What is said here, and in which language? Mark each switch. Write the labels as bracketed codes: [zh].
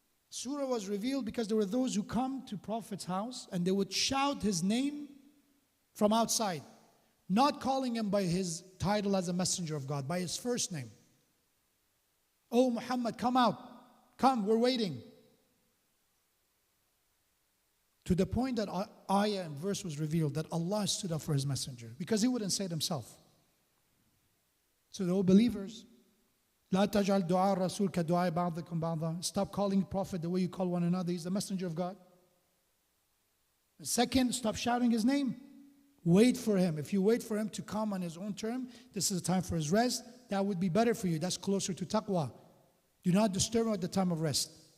[en] Surah was revealed because there were those who come to Prophet's house and they would shout his name from outside, not calling him by his title as a messenger of God, by his first name. Oh Muhammad, come out. Come, we're waiting. To the point that ayah and verse was revealed that Allah stood up for his messenger because he wouldn't say it himself. So the believers, [ar] لا تجعل دعاء الرسول كدعاء بعضكم بعضا. [en] Stop calling Prophet the way you call one another. He's the messenger of God. And second, stop shouting his name. Wait for him. If you wait for him to come on his own term, this is the time for his rest. That would be better for you. That's closer to taqwa. Do not disturb him at the time of rest.